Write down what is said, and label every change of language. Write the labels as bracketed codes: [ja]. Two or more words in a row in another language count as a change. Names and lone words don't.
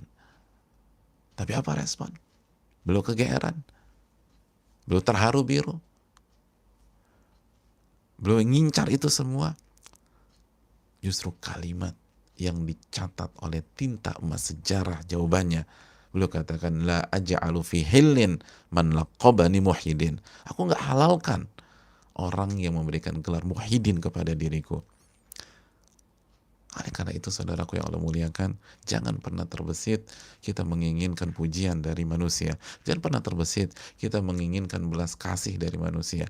[id] Tapi apa respon? Beliau kegeeran, beliau terharu biru, beliau ngincar itu semua. Justru kalimat yang dicatat oleh tinta emas sejarah jawabannya, beliau katakan, [ar] لا أجعل في حل من لقبني محيي الدين. [id] Aku nggak halalkan orang yang memberikan gelar Muhyiddin kepada diriku. Oleh karena itu, saudaraku yang Allah muliakan, jangan pernah terbesit kita menginginkan pujian dari manusia. Jangan pernah terbesit kita menginginkan belas kasih dari manusia.